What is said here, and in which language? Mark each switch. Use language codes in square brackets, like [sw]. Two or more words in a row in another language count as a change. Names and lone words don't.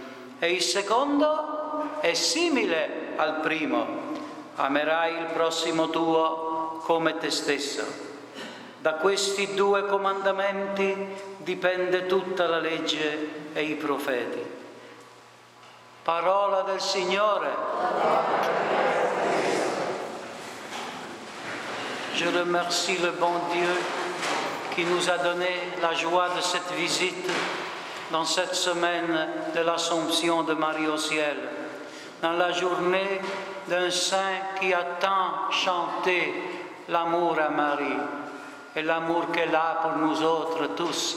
[it] E il secondo è simile al primo: amerai il prossimo tuo come te stesso. Da questi due comandamenti dipende tutta la legge e i profeti. Parola del Signore. [fr] Je remercie le bon Dieu qui nous a donné la joie de cette visite dans cette semaine de l'Assomption de Marie au ciel, dans la journée d'un saint qui a tant chanté l'amour à Marie et l'amour qu'elle a pour nous autres tous.